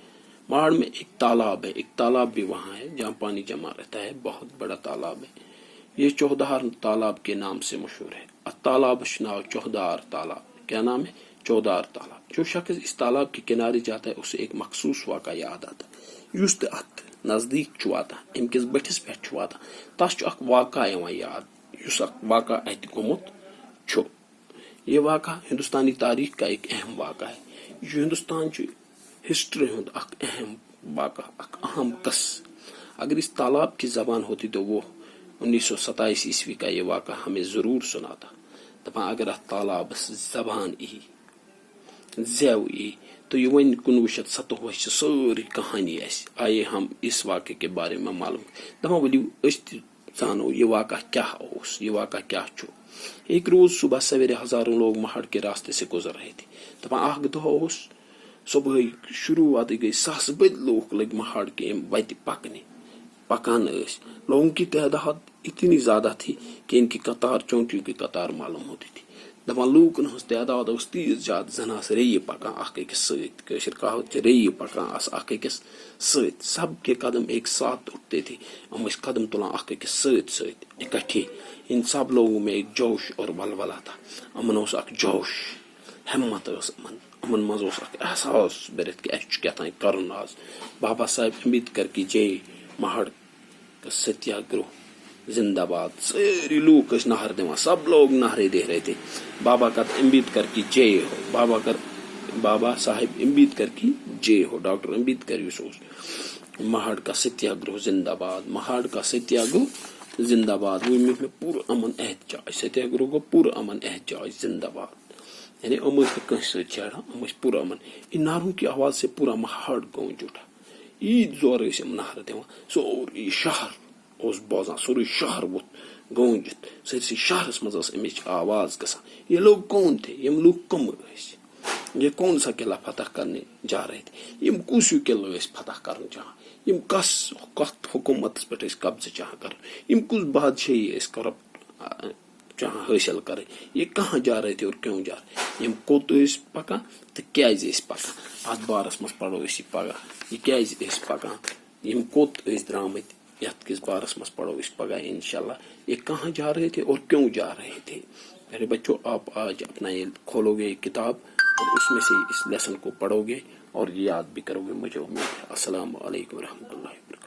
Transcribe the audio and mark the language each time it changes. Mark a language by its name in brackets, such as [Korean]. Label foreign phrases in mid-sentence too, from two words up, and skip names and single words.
[Urdu] مہاڑ میں ایک تالاب ہے. ایک تالاب بھی وہاں ہے جہاں پانی جمع رہتا ہے. بہت بڑا تالاب ہے. یہ چودار تالاب کے نام سے مشہور ہے. تالاب شناو چودار تالاب. کیا نام ہے؟ چودار تالاب. جو شخص اس تالاب کے کنارے جاتا ہے اسے ایک مخصوص واقعہ یاد آتا ہے. [Kashmiri] یس تہ ات نزدیک چھُ واتان، امہِ کِس بٔٹھِس پٮ۪ٹھ چھُ واتان، تس چھُ اکھ واقعہ یِوان یاد یُس اکھ واقعہ اتہِ گوٚمُت چھُ. [Urdu] یہ واقعہ ہندوستانی تاریخ کا ایک اہم واقعہ ہے. [Kashmiri] یہ ہندوستان چہ ہسٹری ہند اکھ اہم واقعہ، اکھ اہم قصہ. [Urdu] اگر اس تالاب کی زبان ہوتی تو وہ 1927 عیسوی کا یہ واقعہ ہمیں ضرور سناتا. [Kashmiri] دپان اگر اتھ تالابس زبان ای زیو ای تو یہ ون 1927 چہ ساری کہانی آسہِ. [Urdu] آئیے ہم اس واقعے کے بارے میں معلوم. [Kashmiri] دپان ؤلِو أسۍ تہِ زانو یہ واقعہ کیا اوس، یہ واقعہ کیا چھُ. [Urdu] ایک روز صبح سویرے ہزاروں لوگ مہاڑ کے راستے سے گزر رہے تھے. [Kashmiri] دپان اکھ دۄہ اوس صبح شروعات گئی، ساسہٕ بٔدۍ لوٗکھ لٔگۍ مہاڑ کے وتہِ پکان ٲسۍ. [Urdu] لوگوں کی تعداد اتنی زیادہ تھی کہ ان کی قطار چونٹیوں کی قطار معلوم ہوتی تھی. [Kashmiri] دپان لوٗکن ہٕنٛز تعداد ٲس تیٖژ زیادٕ زن آسہٕ ریٚیہِ پکان اکھ أکِس سۭتۍ. کٲشِر کہاوت چھِ ریٚیہِ پکان آسہٕ اکھ أکِس سۭتۍ. [Urdu] سب کے قدم ایک ساتھ اٹھتے تھے. [Kashmiri] ہم ٲسۍ قدم تلان اکھ أکِس سۭتۍ سۭتۍ اکٹھے. [Urdu] ان سب لوگوں میں ایک جوش اور ولولہ تھا. [Kashmiri] امن اوس اکھ جوش، ہمت ٲس امن منٛز اوس اکھ احساس بٔرِتھ کہ اسہِ چھُ کیٛاہتام کرُن آز. [Urdu] بابا صاحب امبیڈکر کی جے، مہاڑ کا ستیہ گرہ زندہ باد. [Kashmiri] ساری لوگ ٲسۍ نعرٕ دِوان. [Urdu] سب لوگ نعرے دے رہے تھے. بابا کا امبیڈکر کی جے ہو، بابا صاحب امبیڈکر کی جے ہو. ڈاکٹر امبیڈکر [Kashmiri] یُس اوس، [Urdu] مہاڑ کا ستیہ گرہ زندہ باد. مہاڑ کا ستیہ گرہ زندہ باد. وہ میں پور امن احتجاج. ستیہ گرہ کو پور امن احتجاج زندہ باد. یعنی ہم پورا امن ان نعروں کی آواز سے پورا مہاڑ گونج اٹھا. [Kashmiri] عید زور نعرہ دِوان سورُے شہر اوس بوزان سورُے شہر ووٚتھ گوٗنجِتھ سٲرسٕے شہرس منٛز ٲس امِچ آواز گژھان. [Urdu] یہ لوگ کون تھے؟ [Kashmiri] یم لوگ کم ٲسۍ؟ [Urdu] یہ کون سا قلعہ فتح کرنے جا رہے تھے؟ [Kashmiri] یم کُس ہیوٗ قلعہٕ ٲسۍ فتح کرُن چاہان؟ یم کتھ حکومتس پٮ۪ٹھ ٲسۍ قبضہٕ چاہان کرُن؟ یم کُس بادشاہی ٲسۍ کرپٹ چاہان حٲصل کرٕنۍ؟ [Urdu] یہ کہاں جا رہے تھے اور کیوں جا رہے؟ [Kashmiri] یم کوٚت ٲسۍ پکان تہٕ کیازِ ٲسۍ پکان؟ اتھ بارس منٛز پرو أسۍ یہِ پگاہ. یہ کیازِ ٲسۍ پکان؟ یم کوٚت ٲسۍ درامٕتۍ یتھ کس بارس منٛز پڑھو اس پگاہ انشاءاللہ. [Urdu] یہ کہاں جا رہے تھے اور کیوں جا رہے تھے؟ میرے بچوں، آپ آج اپنا یہ کھولو گے کتاب اور اس میں سے اس لیسن کو پڑھو گے اور یاد بھی کرو گے. مجھے امید ہے. [Arabic] السلام علیکم ورحمۃ اللہ.